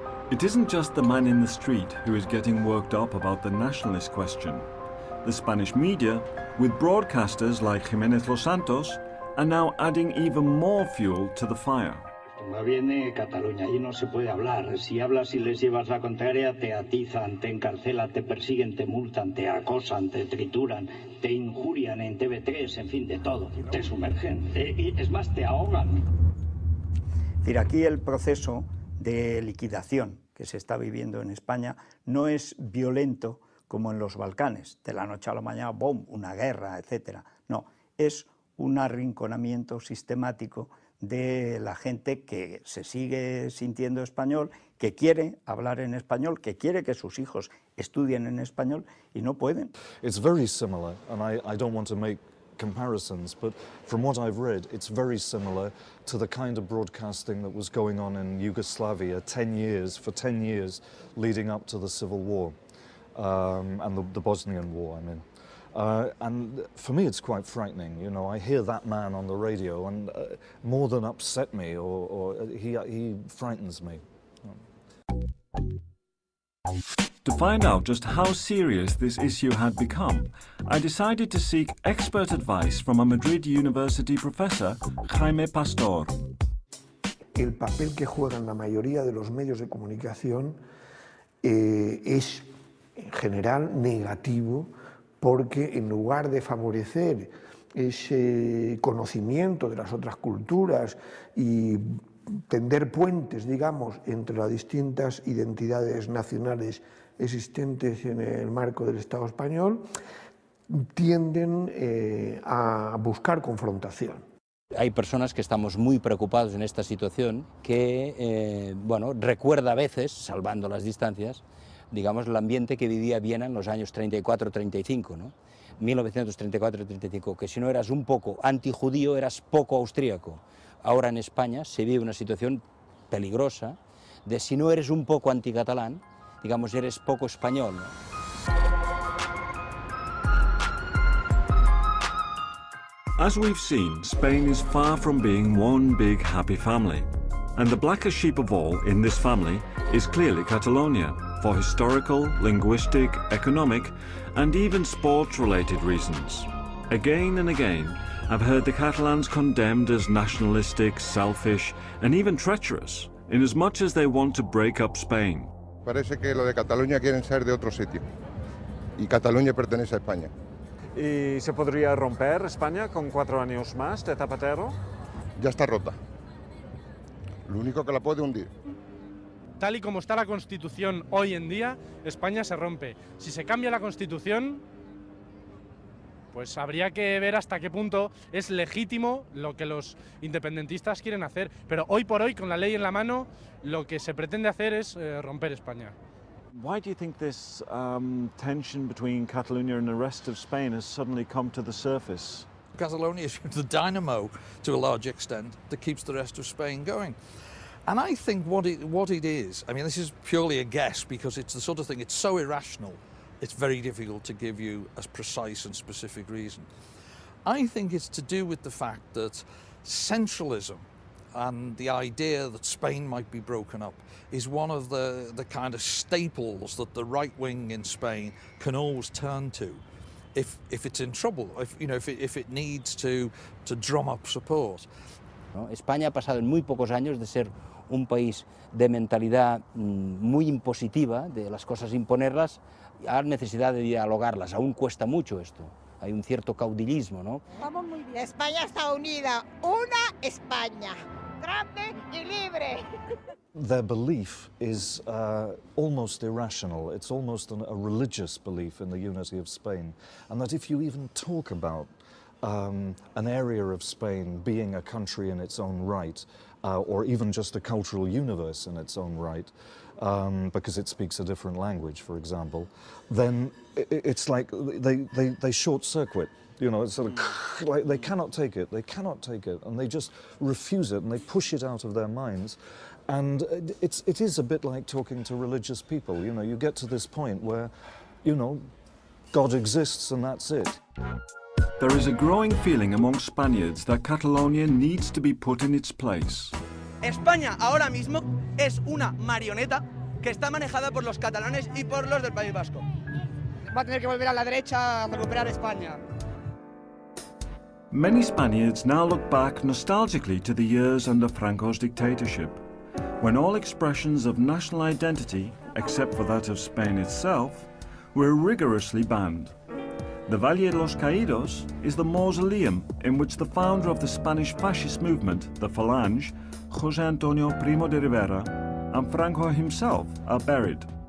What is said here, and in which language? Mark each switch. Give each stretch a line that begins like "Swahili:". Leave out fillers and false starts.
English: It isn't just the man in the street who is getting worked up about the nationalist question. The Spanish media, with broadcasters like Jiménez Los Santos, are now adding even more fuel to the fire.
Spanish: Cuando viene Cataluña, allí no se puede hablar. Si hablas y les llevas la contraria, te atizan, te encarcelan, te persiguen, te multan, te acosan, te trituran, te injurian en TV3, en fin, de todo. Te sumergen. Y es más, te ahogan. Es decir, aquí el proceso de liquidación que se está viviendo en España no es violento como en los Balcanes, de la noche a la mañana, ¡bom!, una guerra, etc. No, es un arrinconamiento sistemático de la gente que se sigue sintiendo español, que quiere hablar en español, que quiere que sus hijos estudien en español y no pueden.
English: It's very similar, and I don't want to make comparisons, but from what I've read, it's very similar to the kind of broadcasting that was going on in Yugoslavia for 10 years leading up to the Civil War, and the Bosnian War, I mean. And for me, it's quite frightening. You know, I hear that man on the radio, and more than upset me, or he frightens me. To find out just how serious this issue had become, I decided to seek expert advice from a Madrid University professor, Jaime Pastor.
Spanish: El papel que juegan la mayoría de los medios de comunicación es, en general, negativo, porque en lugar de favorecer ese conocimiento de las otras culturas y tender puentes, digamos, entre las distintas identidades nacionales existentes en el marco del Estado español, tienden a buscar confrontación. Hay personas que estamos muy preocupados en esta situación que, bueno, recuerda a veces, salvando las distancias, digamos, el ambiente que vivía Viena en los años 34-35, ¿no? 1934-35, que si no eras un poco antijudío, eras poco austríaco. Ahora en España se vive una situación peligrosa de si no eres un poco anticatalán, digamos, eres poco español, ¿no?
English: As we've seen, Spain is far from being one big happy family. And the blackest sheep of all in this family is clearly Catalonia, for historical, linguistic, economic, and even sport-related reasons. Again and again, I've heard the Catalans condemned as nationalistic, selfish, and even treacherous, in as much as they want to break up Spain.
Spanish: Parece que lo de Cataluña quieren ser de otro sitio, y Cataluña pertenece a España. ¿Y se podría romper España con 4 años más de Zapatero? Ya está rota. Lo único que la puede hundir. Tal y como está la Constitución hoy en día, España se rompe. Si se cambia la Constitución, pues habría que ver hasta qué punto es legítimo lo que los independentistas quieren hacer. Pero hoy por hoy, con la ley en la mano, lo que se pretende hacer es romper España.
English: Why do you think this tension between Catalonia and the rest of Spain has suddenly come to the surface? Catalonia is the dynamo, to a large extent, that keeps the rest of Spain going. And I think what it is, I mean, this is purely a guess because it's the sort of thing, it's so irrational, it's very difficult to give you a precise and specific reason. I think it's to do with the fact that centralism and the idea that Spain might be broken up is one of the kind of staples that the right wing in Spain can always turn to if it's in trouble, if it needs to drum up support.
Spanish: ¿No? España ha pasado en muy pocos años de ser un país de mentalidad muy impositiva, de las cosas imponerlas, a la necesidad de dialogarlas. Aún cuesta mucho esto. Hay un cierto caudillismo, ¿no? Vamos muy bien. España está unida. Una España. grande y libre.
English: Their belief is almost irrational. It's almost a religious belief in the unity of Spain. And that if you even talk about an area of Spain being a country in its own right, or even just a cultural universe in its own right, because it speaks a different language, for example, then it's like they short-circuit. You know, it's sort of like they cannot take it, and they just refuse it, and they push it out of their minds. And it is a bit like talking to religious people. You know, you get to this point where, you know, God exists and that's it. There is a growing feeling among Spaniards that Catalonia needs to be put in its place.
Spanish: España ahora mismo es una marioneta que está manejada por los catalanes y por los del País Vasco. Va a tener que volver a la derecha a recuperar España.
English: Many Spaniards now look back nostalgically to the years under Franco's dictatorship, when all expressions of national identity, except for that of Spain itself, were rigorously banned. The Valle de los Caídos is the mausoleum in which the founder of the Spanish fascist movement, the Falange, José Antonio Primo de Rivera, and Franco himself are buried.